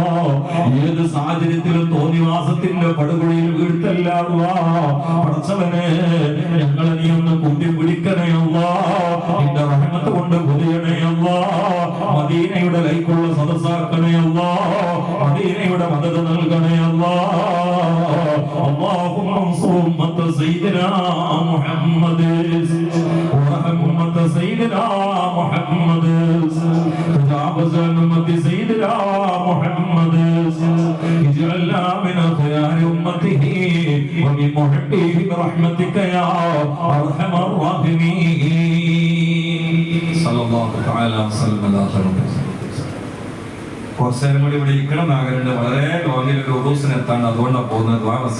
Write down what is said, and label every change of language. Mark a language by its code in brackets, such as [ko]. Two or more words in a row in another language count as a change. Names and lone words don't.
[ml] ഏത് സാഹചര്യത്തിലും തോന്നിവാസത്തിന്റെ പടുകുഴിയിൽ വീഴ്ത്തല്ല അല്ലാ. പടച്ചവനെ ഞങ്ങളെ നീ ഒന്ന് കൂട്ടിപ്പിടിക്കണേ അല്ലാ. നിന്റെ റഹ്മത്ത് കൊണ്ട് പൊതിയണേ അല്ലാ. മദീനയുടെ കൈക്കുള്ള സദസ്സാക്കണേ അല്ലാ. മദീനയുടെ മദത് നൽകണേ അല്ലാ. [ar] اللهم انصر أمة سيدنا محمد وارحم أمة سيدنا محمد تجاوز عن أمة سيدنا محمد اجعلنا من خيار أمته ومن محبه برحمتك يا أرحم الراحمين صلى الله تعالى وسلم على خير. [ml] കുറച്ചേരം കൂടി ഇവിടെ ഇരിക്കണം എന്നാഗ്രഹമുണ്ട്. വളരെ ലോങ്ങിൽ ഒരു ഉറൂസിനെത്താണ്. അതുകൊണ്ടാണ് പോകുന്നത്.